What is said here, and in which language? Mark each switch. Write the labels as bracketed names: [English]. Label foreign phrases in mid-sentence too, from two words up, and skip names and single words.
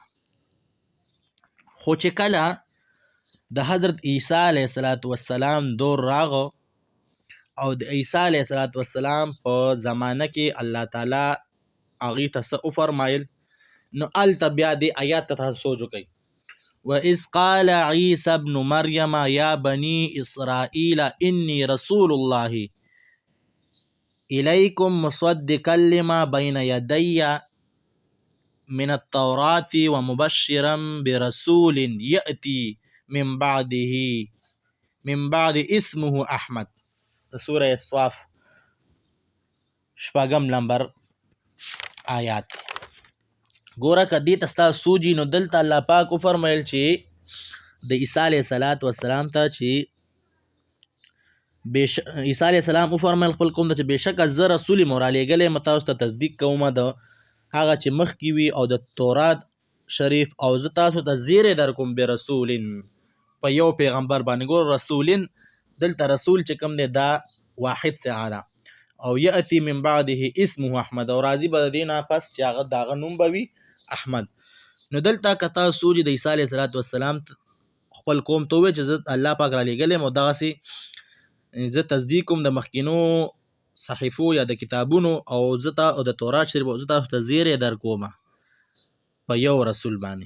[Pashto] خو چې کله د حضرت عیسی علیه السلام دور راغو او د عیسی علیه السلام په زمانه کې الله تعالی هغې ته څه وفرمایل، نو هلته بیا دې آیات ته تاسو سوچ وکئ. [Arabic] وَإِذْ قَالَ عِيسَى ابْنُ مَرْيَمَ يَا بَنِي إِسْرَائِيلَ إِنِّي رَسُولُ اللَّهِ إِلَيْكُمْ مُصَدِّقًا لِمَا بَيْنَ يَدَيَّ من التوراة ومبشرا برسول يأتي من بعد اسمه أحمد. [Pashto] سورة الصاف شپږم نمبر آیات. ګوره که دې ته ستا سوجي، نو دلته الله پاک وفرمیل چې د عیسی علیه السلام ته چې عیسی علیه السلام وفرمیل خپل قوم ته چې بېشکه زه رسول یم رالیږلی یم، تاسو ته تصدیق کوم د هغه چې مخکې وي او د تورات شریف، او زه تاسو ته زیری در کوم برسولین په یو پیغمبر باندې. ګور رسولین دلته رسول چې کوم دی دا واحد صیغه ده، او [Arabic] یأتی من بعده اسمه احمد، [Pashto] او راځي به د دې نه پس چې هغه د هغه نوم به وي احمد. نو دلته که تاسو سوچ د عیسی علیه السلام خپل قوم ته ووایي چې زه الله پاک رالیږلی یم او دغسې زه تصدیق کوم د مخکینو صحیفو یا د کتابونو، او د تورات شریف، او زه تاسو ته زیری در کوم په یو رسول باندې.